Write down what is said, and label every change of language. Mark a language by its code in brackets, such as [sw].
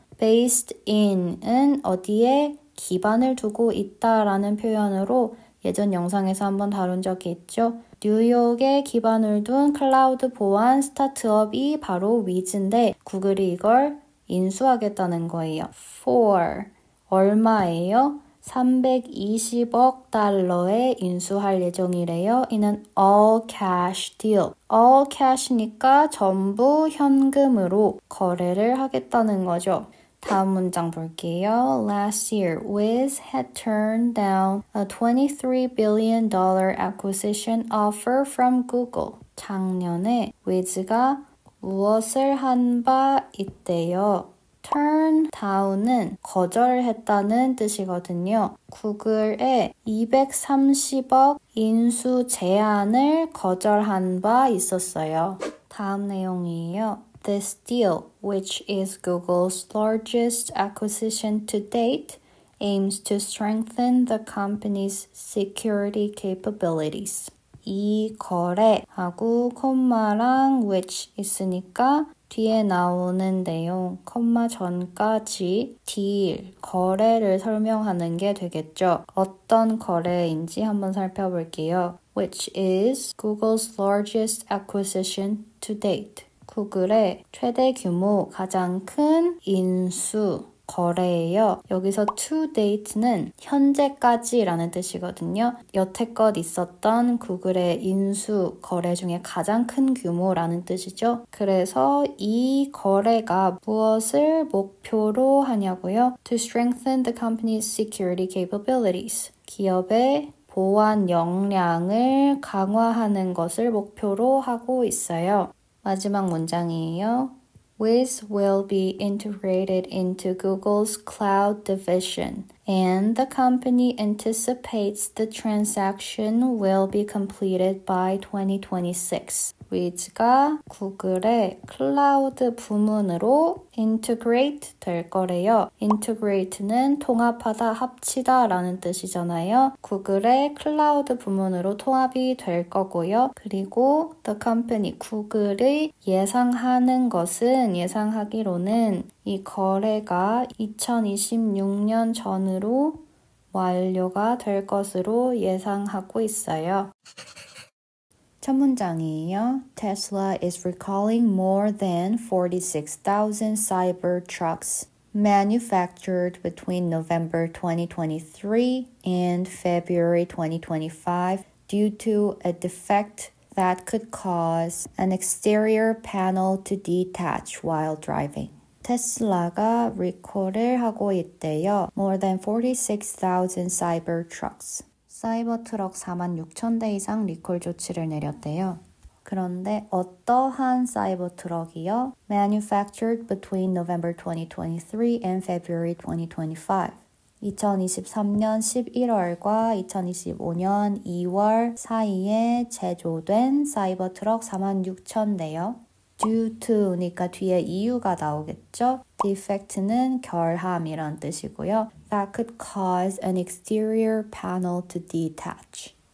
[ko] based in은 어디에 기반을 두고 있다라는 표현으로 예전 영상에서 한번 다룬 적이 있죠. 뉴욕에 기반을 둔 클라우드 보안 스타트업이 바로 Wiz인데 구글이 이걸 인수하겠다는 거예요. for 얼마예요? 320억 달러에 인수할 예정이래요. [en] 이는 all cash deal. [ko] all cash니까 전부 현금으로 거래를 하겠다는 거죠. 다음 문장 볼게요. [en] Last year, Wiz had turned down a $23 billion acquisition offer from Google. [ko] 작년에 Wiz가 무엇을 한 바 있대요. turn down은 거절했다는 뜻이거든요. 구글에 230억 인수 제안을 거절한 바 있었어요. 다음 내용이에요. [en] This deal, which is Google's largest acquisition to date, aims to strengthen the company's security capabilities. [ko] 이 거래하고 콤마랑 which 있으니까 뒤에 나오는 내용, 콤마 전까지 딜, 거래를 설명하는 게 되겠죠. 어떤 거래인지 한번 살펴볼게요. [en] Which is Google's largest acquisition to date. [ko] 구글의 최대 규모, 가장 큰 인수, 거래예요. 여기서 to date는 현재까지라는 뜻이거든요. 여태껏 있었던 구글의 인수 거래 중에 가장 큰 규모라는 뜻이죠. 그래서 이 거래가 무엇을 목표로 하냐고요? [en] To strengthen the company's security capabilities. [ko] 기업의 보안 역량을 강화하는 것을 목표로 하고 있어요. 마지막 문장이에요. [en] Wiz will be integrated into Google's cloud division, and the company anticipates the transaction will be completed by 2026. [ko] Wiz가 구글의 클라우드 부문으로 integrate 될 거래요. integrate는 통합하다, 합치다 라는 뜻이잖아요. 구글의 클라우드 부문으로 통합이 될 거고요. 그리고 the company, 구글의 예상하는 것은, 예상하기로는 이 거래가 2026년 전으로 완료가 될 것으로 예상하고 있어요. 첫 문장이에요. [en] Tesla is recalling more than 46,000 Cybertrucks manufactured between November 2023 and February 2025 due to a defect that could cause an exterior panel to detach while driving. [ko] 테슬라가 리콜을 하고 있대요. [en] More than 46,000 Cybertrucks. [ko] 사이버 트럭 46,000대 이상 리콜 조치를 내렸대요. 그런데 어떠한 사이버 트럭이요? [en] Manufactured between November 2023 and February 2025. [ko] 2023년 11월과 2025년 2월 사이에 제조된 사이버 트럭 46,000대요. Due to니까 뒤에 이유가 나오겠죠? defect는 결함이란 뜻이고요. [en] That could cause an exterior panel to detach.